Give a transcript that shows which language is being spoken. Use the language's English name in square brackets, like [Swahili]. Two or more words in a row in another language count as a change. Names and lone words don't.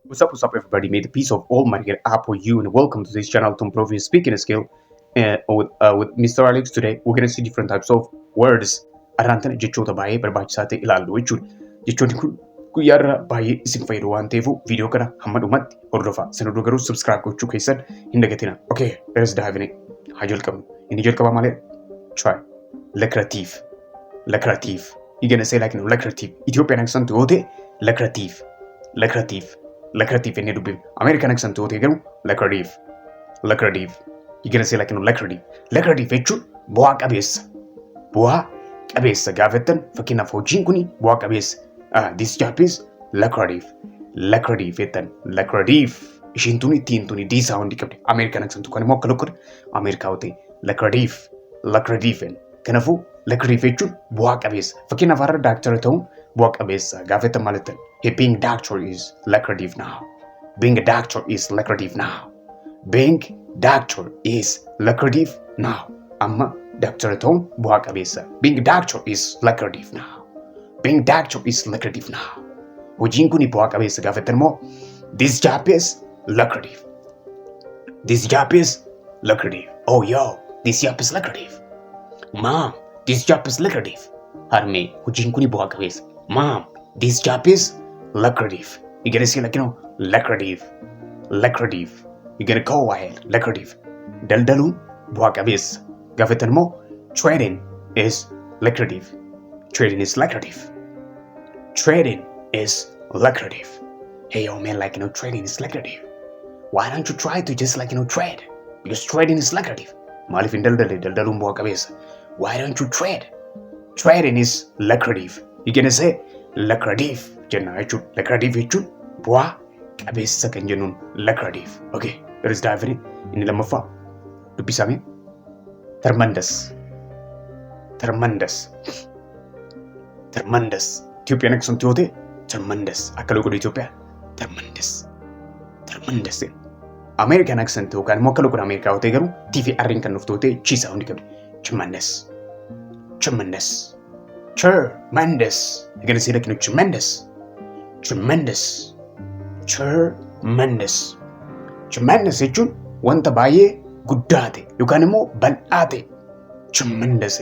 [English] What's up, everybody? May the peace of Almighty get upon you, and welcome to this channel to improve your speaking skill. With Mr. Alex today, we're gonna see different types of words. [Oromo] Arantana jechoota baay'ee barbaachisaa ta'e ilaallu jechuudha. Jechoonni kun guyyaarra baay'ee isin fayyadu waan ta'eef viidiyoo kana hamma dhumatti hordofaa. Sana dura garuu subscribe gochuu keessan hin dagatina. [English] Okay, let's dive in. [Oromo] Haa jalqabnu. Inni jalqabaa malee? [English] Try. Lucrative. Lucrative. You're gonna say like lucrative. Ethiopian accent [Oromo] yoo ta'e [English] lucrative. Lucrative. [Oromo] Lucrative inni dubbifnu. [English] American accent [Oromo] yoo ta'e garuu lucrative. [English] Lucrative. You're gonna say like lucrative. [Oromo] Lucrative jechuun bu'aa qabeessa. Bu'aa qabeessa gaafattan fakkeenyaaf hojiin kuni bu'aa qabeessa. [English] This job is lucrative. Lucrative jettan. Lucrative. [Oromo] Ishiin tuni ittiin tuni diisaa hundi qabdi. [English] American accent [Oromo] kan immoo akka lukkudha. Ameerikaa yoo ta'e lucrative. [English] Lucrative. [Oromo] Kanaafuu lucrative jechuun bu'aa qabeessa. Fakkeenyaaf har'a daaktara ta'uun bu'aa qabeessa gaafattan maalittan. [English] Being doctor is lucrative now. Being a doctor is lucrative now. Being doctor is lucrative now. [Oromo] Amma doctor ta'uun bu'aa qabeessa. [English] Being a doctor is lucrative now. Being doctor is lucrative now. [Oromo] Hojiin kuni bu'aa qabeessa gaafattan immoo [English] this job is lucrative. This job is lucrative. Oh yo, this job is lucrative. Mom, this job is lucrative. [Oromo] Harmee, hojiin kuni bu'aa qabeessa. [English] Mom, this job is lucrative. You're gonna say lucrative. Lucrative. You're gonna go ahead. Lucrative. [Oromo] Daldaluun bu'aa qabeessa. Gaafattan immoo [English] trading is lucrative. Trading is lucrative. Trading is lucrative. Hey yo man, trading is lucrative. Why don't you try to just trade? Because trading is lucrative. [Oromo] Maaliif hin daldaluun bu'aa qabeessa. [English] Why don't you trade? Trading is lucrative. You're gonna say lucrative [Oromo] jenna jechuudha. Lucrative jechuun bu'aa qabeessa kan jennuun lucrative. [English] Okay, let's dive in. [Oromo] Inni lammaffaa dubbisame tremendous. [English] Tremendous. Tremendous. Ethiopian accent [Oromo] yoo ta'e tremendous. Akka logoda Itoophiyaa tremendous. [English] Tremendous. American accent [Oromo] yookaan immoo akka logoda Ameerikaa yoo ta'e garuu TV R'n kan nuuf ta'e chiisaa hundi qabdi. [English] Tremendous. Tremendous. Tremendous. You're gonna say tremendous. Tremendous. Tremendous. [Oromo] Tremendous jechuun wanta baay'ee guddaa ta'e yookaan immoo bal'aa ta'e. [English] Tremendous.